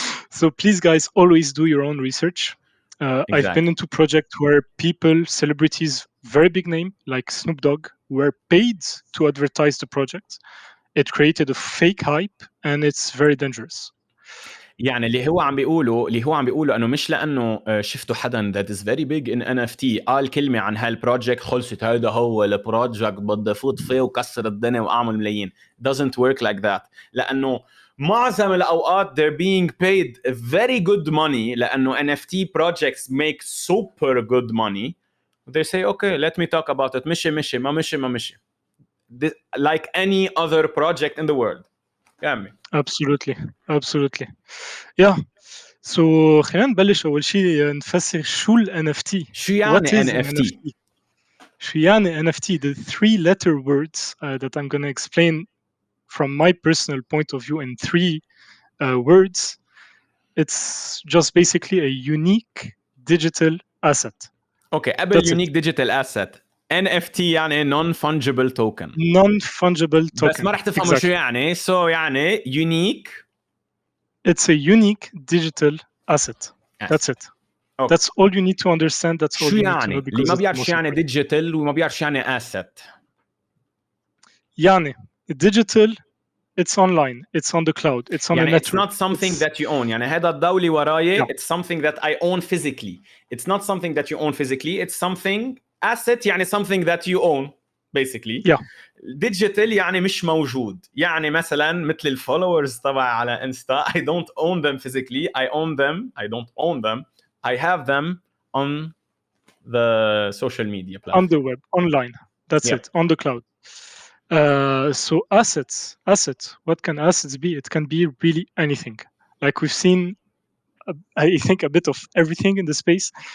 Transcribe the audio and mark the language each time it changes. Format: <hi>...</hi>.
<en>So please, guys, always do your own research. I've been into projects where people, celebrities, very big name like Snoop Dogg, were paid to advertise the project. It created a fake hype, and it's very dangerous.</en> <ar>يعني اللي هو عم بيقوله انه مش لانه شفتوا حدا</ar> <en>that is very big in NFT</en> <ar>قال كلمه عن هالبروجكت خلصت هذا هو البروجكت بدي فوت فيه وكسر الدنيا واعمل ملايين.</ar> <en>Doesn't work like that.</en> <ar>لانه معظم الاوقات</ar> <en>they're being paid very good money لانه NFT projects make super good money. They say okay, let me talk about it.</en> <ar>مشي ما مشي.</ar> <en>Like any other project in the world.</en> <ar>كمل.</ar> <en>absolutely. Yeah.</en> <ar>So خلينا نبلش أول شيء نفسر شو ال NFT. شو يعني NFT؟ شو يعني NFT?</ar> <en>The 3-letter words that I'm going to explain from my personal point of view in 3 words. It's just basically a unique digital asset. Okay, قبل unique digital asset. NFT يعني non-fungible token. Non-fungible token.</en> <ar>بس ما رح تفهموا شو يعني.</ar> <en>So يعني unique. It's a unique digital asset. Yes. That's it. Okay. That's all you need to understand. That's all you need to know.</en> <ar>اللي ما بيعرف شو يعني digital وما بيعرف شو يعني asset.</ar> <en>يعني digital, it's online, it's on the cloud, it's on يعني a network. It's not something that you own.</en> <ar>يعني هذا الدولي وراي.</ar> <en>It's something that I own physically. It's not something that you own physically. It's something asset يعني something that you own basically.</en> <ar>Digital يعني مش موجود. يعني مثلا مثل الفولورز تبعي على انستا</ar> <en>I don't own them physically. I don't own them. I have them on the social media platform. On the web, online. That's it, on the cloud. So assets, what can assets be? It can be really anything. Like we've seen, I think a bit of everything in the space.</en>